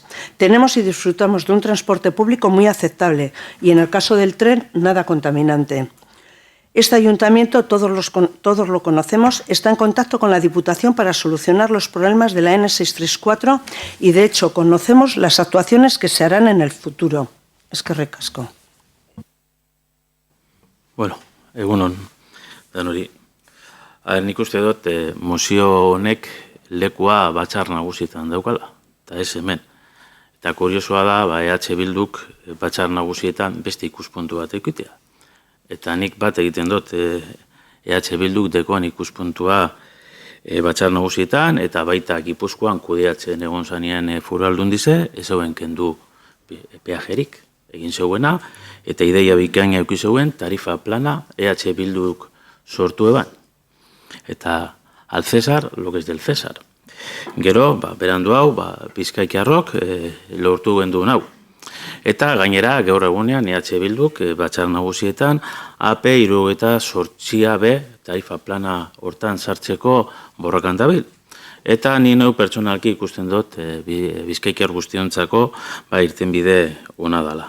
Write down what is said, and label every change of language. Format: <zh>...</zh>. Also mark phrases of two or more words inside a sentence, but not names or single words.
<es>Tenemos y disfrutamos de un transporte público muy aceptable y, en el caso del tren, nada contaminante. Este ayuntamiento, todos lo conocemos, está en contacto con la Diputación para solucionar los problemas de la N634 y, de hecho, conocemos las actuaciones que se harán en el futuro.</es> <eu>Eskerrik asko. Bueno, egunon, danori. Nik uste dut, mozio honek lekua batzar nagusietan daukala, eta ez hemen. Eta kuriosoa da, EH Bilduk batzar nagusietan beste ikuspuntu bat ekitea. Eta nik bat egiten dut, EH Bilduk dekoan ikuspuntua batzar nagusietan, eta baita Gipuzkoan kudeatzen egon zanean foraldundize, ez zeuen kendu peajerik egin zeuena, eta ideia bikaina euki zeuen tarifa plana EH Bilduk sortu eban.</eu> <es>Eta al César, lo que es del César.</es> <eu>Gero, berandu hau, Bizkaitarrok lortu genduen hau. Eta gainera, gaur egunean, EH Bilduk batzar nagusietan AP78B tarifa plana hortan sartzeko borrokan dabil. Eta ni neu pertsonalki ikusten dut Bizkaitar guztiontzako irten bide ona dela.</eu>